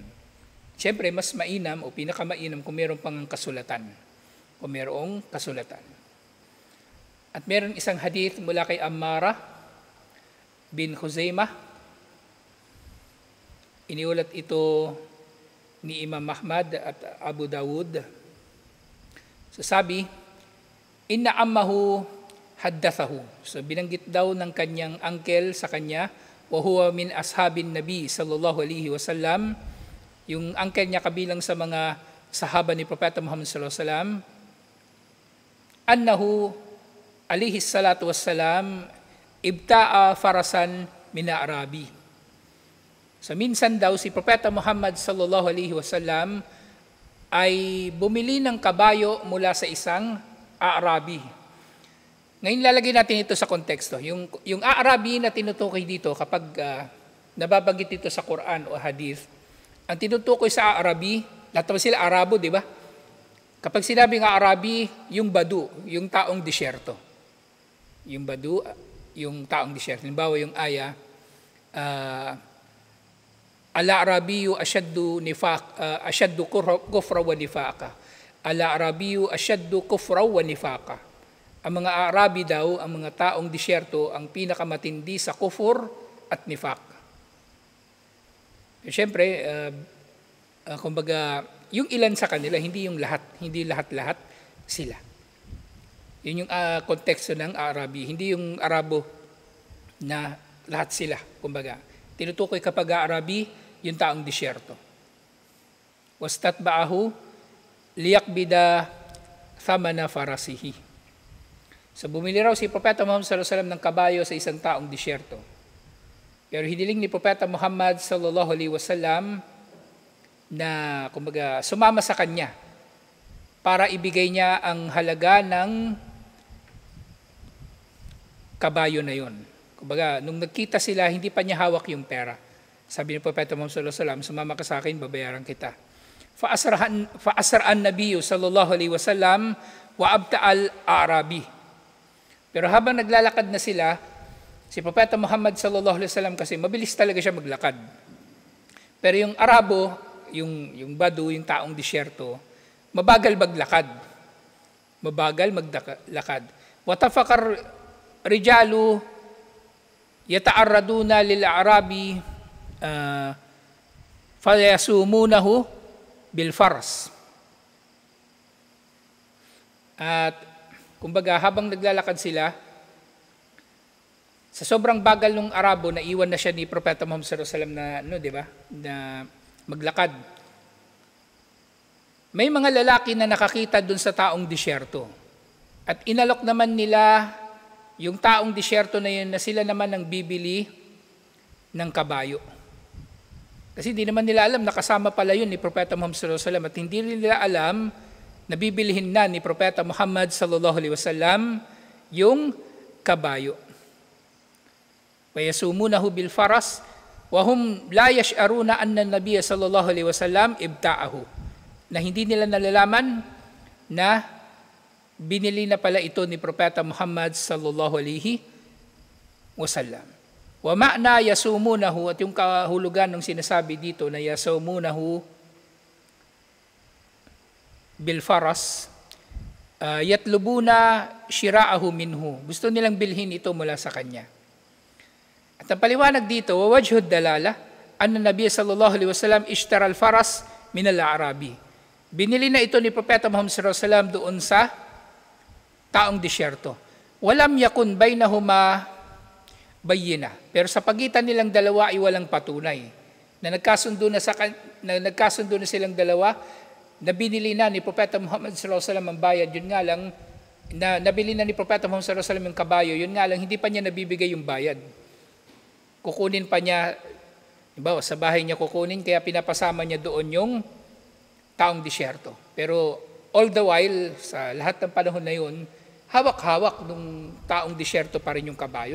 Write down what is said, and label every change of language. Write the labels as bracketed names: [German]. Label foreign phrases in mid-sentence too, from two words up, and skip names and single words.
[Filipino] Siyempre, mas mainam o pinakamainam kung meron pang kasulatan. Kung merong kasulatan. At meron isang hadith mula kay Ammara bin Khuzaimah. Iniulat ito ni Imam Ahmad at Abu Dawud. So sabi, [Arabic] إن عمه حدثه. [Filipino] So binanggit daw ng kanyang uncle sa kanya, [Arabic] وهو من أصحاب النبي صلى الله عليه وسلم. [Filipino] Yung uncle niya kabilang sa mga sahaba ni Propeta Muhammad [Arabic] صلى الله عليه وسلم, أنه عليه الصلاة والسلام ابتاع فرسا من أعرابي. [Filipino] So minsan daw si Propeta Muhammad [Arabic] صلى الله عليه وسلم [Filipino] ay bumili ng kabayo mula sa isang Arabi. Ngayon lalagay natin ito sa konteksto. Yung Arabi na tinutukoy dito kapag nababanggit ito sa Quran o Hadith, ang tinutukoy sa Arabi, lahat naman sila Arabo, di ba? Kapag sinabing Arabi, yung Badu, yung taong disyerto. Yung Badu, yung taong disyerto. Halimbawa yung aya, [Arabic] الأعراب أشد كفرا ونفاقا. الأعراب أشد كفرا ونفاقا. [Filipino] Ang mga Arabi daw, ang mga taong disyerto, ang pinakamatindi sa kufur at nifaq. Siyempre, kumbaga, yung ilan sa kanila, hindi yung lahat, hindi lahat-lahat sila. Yun yung konteksto ng Arabi, hindi yung Arabo na lahat sila, kumbaga. Tinutukoy kapag Arabi, yung taong disyerto. [Arabic] فاستتبعه ليقضيه ثمن فرسه. [Filipino] So bumili raw si Propeta Muhammad [Arabic] صلى الله عليه وسلم [Filipino] ng kabayo sa isang taong disyerto. Pero hiniling ni Propeta Muhammad [Arabic] صلى الله عليه وسلم [Filipino] na kumbaga sumama sa kanya para ibigay niya ang halaga ng kabayo na yon. Kumbaga nung nagkita sila, hindi pa niya hawak yung pera. Sabi ni Propeta Muhammad [Arabic] صلى الله عليه وسلم, [Filipino] sumama ka sa akin, babayaran kita. [Arabic] فأسرع النبي صلى الله عليه وسلم وأبطأ الأعرابي. [Filipino] Pero habang naglalakad na sila, si Propeta Muhammad [Arabic] صلى الله عليه وسلم [Filipino] kasi mabilis talaga siya maglakad. Pero yung Arabo, yung Badu, yung taong disyerto, mabagal maglakad. Mabagal maglakad. [Arabic] فطفق رجال يعترضون للأعرابي فيساومونه بالفرس. [Filipino] At kumbaga habang naglalakad sila, sa sobrang bagal ng Arabo, naiwan na siya ni Propeta Muhammad [Arabic] صلى الله عليه وسلم [Filipino] na di ba? Na maglakad. May mga lalaki na nakakita dun sa taong disyerto. At inalok naman nila yung taong disyerto na yun na sila naman ang bibili ng kabayo. Kasi hindi naman nila alam, nakasama pala yun ni Propeta Muhammad [Arabic] صلى الله عليه وسلم [Filipino] at hindi nila alam na bibilihin na ni Propeta Muhammad [Arabic] صلى الله عليه وسلم [Filipino] yung kabayo. [Arabic] ويساومونه بالفرس وهم لا يشعرون أن النبي صلى الله عليه وسلم ابتاعه. [Filipino] Na hindi nila nalalaman na binili na pala ito ni Propeta Muhammad [Arabic] صلى الله عليه وسلم. ومعنى يساومونه, [Filipino] at yung kahulugan ng sinasabi dito na [Arabic] يساومونه بالفرس يطلبون شراءه منه. [Filipino] Gusto nilang bilhin ito mula sa kanya. At ang paliwanag dito, [Arabic] ووجه الدلالة أن النبي صلى الله عليه وسلم اشترى الفرس من الأعرابي. [Filipino] Binili na ito ni Propeta Muhammad [Arabic] صلى الله عليه وسلم [Filipino] doon sa taong disyerto. [Arabic] ولم يكن بينهما بينة. [Filipino] Pero sa pagitan nilang dalawa ay walang patunay. Na nagkasundo na silang dalawa, na binili na ni Propeta Muhammad [Arabic] صلى الله عليه وسلم [Filipino] ang bayad. Yun nga lang, nabili na ni Propeta Muhammad [Arabic] صلى الله عليه وسلم [Filipino] yung kabayo. Yun nga lang, hindi pa niya nabibigay yung bayad. Kukunin pa niya, diba, sa bahay niya kukunin, kaya pinapasama niya doon yung taong disyerto. [English] Pero all the while, [Filipino] sa lahat ng panahon na yun, hawak-hawak ng taong disyerto pa rin yung kabayo.